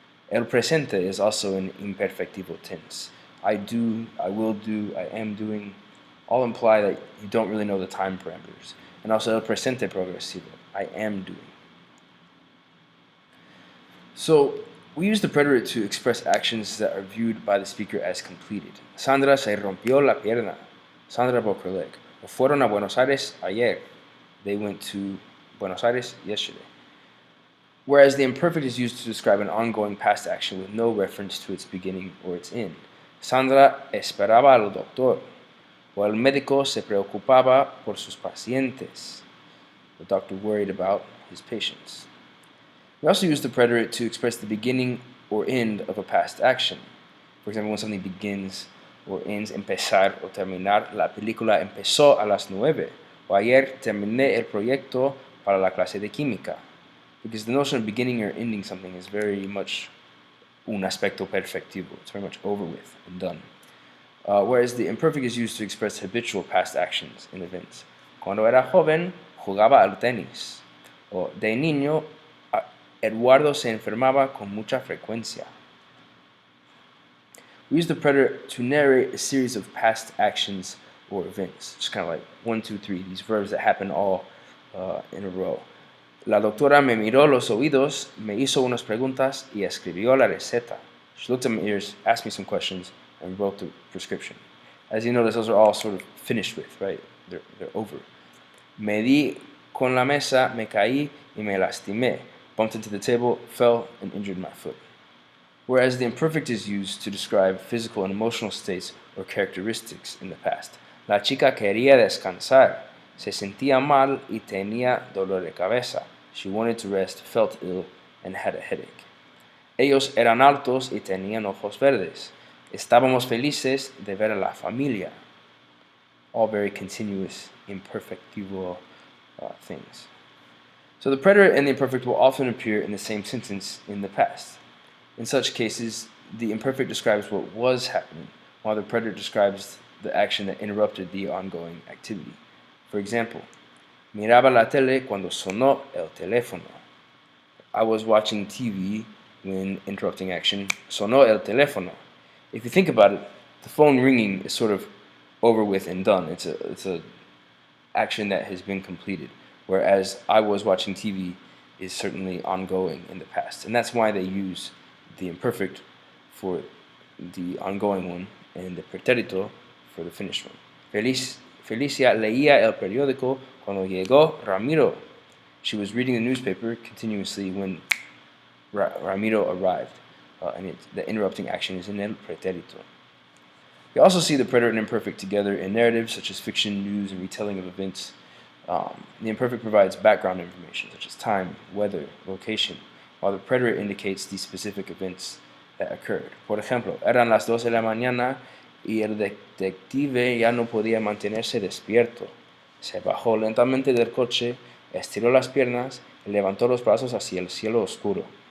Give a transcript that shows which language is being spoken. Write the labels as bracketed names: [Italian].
[English] El presente is also an imperfectivo tense. I do, I will do, I am doing, all imply that you don't really know the time parameters. And also el presente progresivo, I am doing. So we use the preterite to express actions that are viewed by the speaker as completed. [Spanish] Sandra se rompió la pierna. [English] Sandra broke her leg. [Spanish] O fueron a Buenos Aires ayer. [English] They went to Buenos Aires yesterday. Whereas the imperfect is used to describe an ongoing past action with no reference to its beginning or its end. [Spanish] Sandra esperaba al doctor. O el médico se preocupaba por sus pacientes. [English] The doctor worried about his patients. We also use the preterite to express the beginning or end of a past action. For example, when something begins or ends, [Spanish] empezar o terminar. La película empezó a las 9. O ayer terminé el proyecto para la clase de química. [English] Because the notion of beginning or ending something is very much [Spanish] un aspecto perfectivo. [English] It's very much over with and done. Whereas the imperfect is used to express habitual past actions in events. [Spanish] Cuando era joven, jugaba al tenis. O de niño, Eduardo se enfermaba con mucha frecuencia. [English] We use the preterite to narrate a series of past actions or events. Just kind of like 1, 2, 3, these verbs that happen all in a row. [Spanish] La doctora me miró los oídos, me hizo unas preguntas y escribió la receta. [English] She looked at my ears, asked me some questions, and wrote the prescription. As you notice, those are all sort of finished with, right? They're over. [Spanish] Me di con la mesa, me caí y me lastimé. [English] Bumped into the table, fell, and injured my foot. Whereas the imperfect is used to describe physical and emotional states or characteristics in the past. [Spanish] La chica quería descansar. Se sentía mal y tenía dolor de cabeza. [English] She wanted to rest, felt ill, and had a headache. [Spanish] Ellos eran altos y tenían ojos verdes. Estábamos felices de ver a la familia. [English] All very continuous, imperfectivo things. So the preterite and the imperfect will often appear in the same sentence in the past. In such cases, the imperfect describes what was happening, while the preterite describes the action that interrupted the ongoing activity. For example, [Spanish] miraba la tele cuando sonó el teléfono. [English] I was watching TV when interrupting action. [Spanish] Sonó el teléfono. [English] If you think about it, the phone ringing is sort of over with and done. It's a action that has been completed. Whereas I was watching TV is certainly ongoing in the past. And that's why they use the imperfect for the ongoing one and the pretérito for the finished one. [Spanish] Felicia leía el periódico cuando llegó Ramiro. [English] She was reading the newspaper continuously when Ramiro arrived. And the interrupting action is in el pretérito. We also see the preterite and imperfect together in narratives such as fiction, news, and retelling of events. The imperfect provides background information such as time, weather, location, while the preterite indicates the specific events that occurred. [Spanish] Por ejemplo, eran las 12 de la mañana y el detective ya no podía mantenerse despierto. Se bajó lentamente del coche, estiró las piernas y levantó los brazos hacia el cielo oscuro.